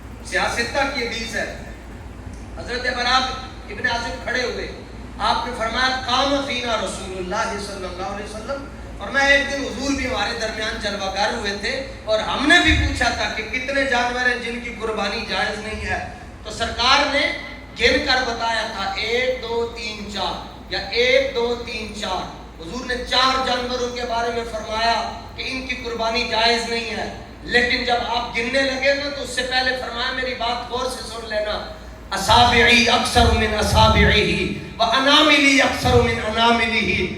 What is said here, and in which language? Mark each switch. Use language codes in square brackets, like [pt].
[ur] سیاستہ کی حدیث ہے. حضرت براء ابن عازب کھڑے ہوئے, آپ نے فرمایا [ar] قام فینا رسول اللہ صلی اللہ علیہ وسلم. [ur] اور میں ایک دن حضور بھی ہمارے درمیان جلوہ گر ہوئے تھے اور ہم نے بھی پوچھا تھا کہ کتنے جانور ہیں جن کی قربانی جائز نہیں ہے. تو سرکار نے گن کر بتایا تھا 1 2 3 4 یا 1 2 3 4. حضور نے 4 جانوروں کے بارے میں فرمایا کہ ان کی قربانی جائز نہیں ہے. لیکن جب آپ گننے لگے نا تو اس سے پہلے فرمایا میری بات غور سے سن لینا. [ar] اصابعی اکثر من اصابعہ واناملی اکثر من اناملہ.